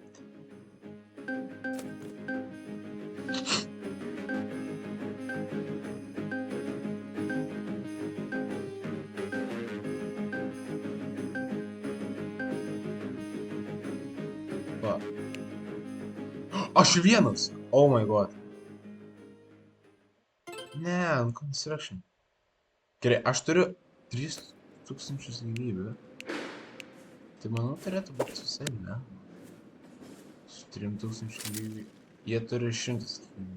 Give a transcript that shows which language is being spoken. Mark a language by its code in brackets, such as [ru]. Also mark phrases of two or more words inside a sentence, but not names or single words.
[lt] Va. Aš vienas! [en] Oh my god. [lt] Ne, Construction. Gerai, aš turiu 3000 gyvybių. Tai manau turėtų būti su savimi, ne? Su 3000 gyvybių. Jie turi 100 gyvybių.